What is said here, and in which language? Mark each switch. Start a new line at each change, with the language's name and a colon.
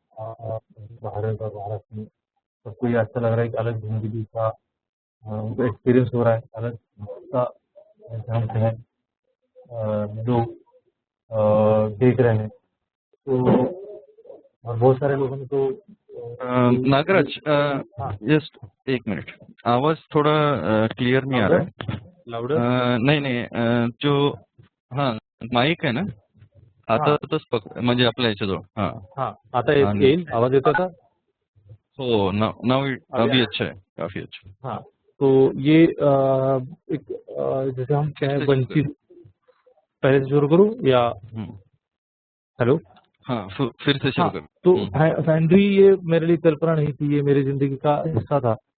Hindi: भारत और महाराष्ट्र में सबको ये अच्छा लग रहा है कि अलग ज़िंदगी का उनको एक्सपीरियंस हो रहा है, अलग का जैसे हम कहें लोग देख रहे हैं। तो और बहुत सारे लोगों ने तो नागराज, हाँ, जस्ट एक मिनिट, आवाज थोड़ा क्लियर नहीं आ रहा है.
English: louder
Marathi: नाही नाही, जो हां माईक आहे ना, हातातच म्हणजे आपल्या ह्याच्याजवळ. हां. हाँ, आता आणि येईल आवाज येतो आता.
Hindi: हो, नाउ अभी अच्छा है, काफी अच्छा. हाँ, तो ये एक जैसे हम कहें वंचित, पहले से शुरू करूँ या हेलो? हाँ, फिर से शुरू हाँ, कर. तो फैंड्री ये मेरे लिए कल्पना नहीं थी, ये मेरी जिंदगी का हिस्सा था।